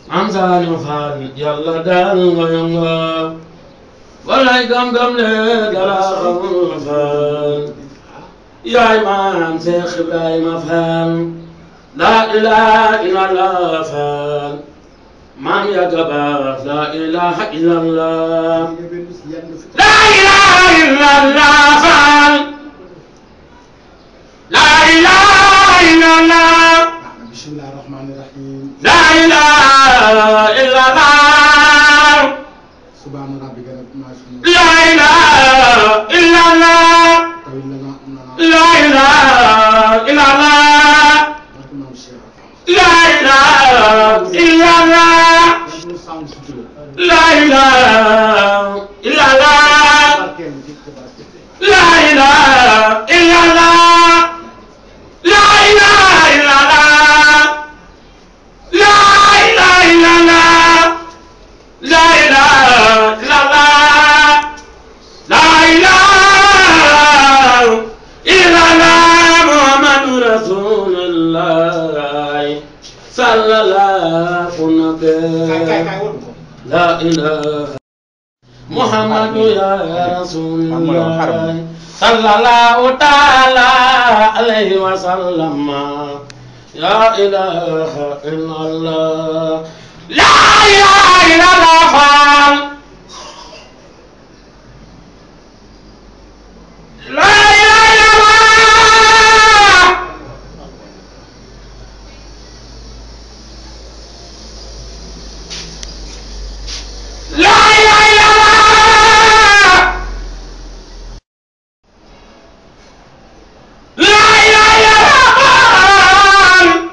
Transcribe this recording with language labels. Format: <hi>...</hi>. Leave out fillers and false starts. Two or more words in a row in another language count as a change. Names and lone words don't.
<wo>Saliou Fall yàlla daal nga yëngu walay gam-gam ne dara xamul Fall yaay maam Seex Ibrahima Fall</wo> <ar>لا إله إلا الله</ar> <wo>Fall maam yàgga baax</wo> <ar>لا إله إلا الله لا إله إلا الله</ar> <wo>Fall</wo> <ar>لا إله إلا الله بسم الله الرحمن الرحيم لا إله إلا الله سبحان ربك لا إله إلا الله لا إله إلا الله لا إله إلا الله لا إله إلا الله لا إله إلا الله لا إله إلا الله لا إله إلا الله لا إله إلا الله لا إله إلا الله محمد رسول الله صلى الله عليه لا إله محمد يا رسول الله صلى الله تعالى عليه وسلم يا إله إلا الله لا إله إلا الله لا إله إلا الله لا إله إلا الله لا إله إلا الله</ar>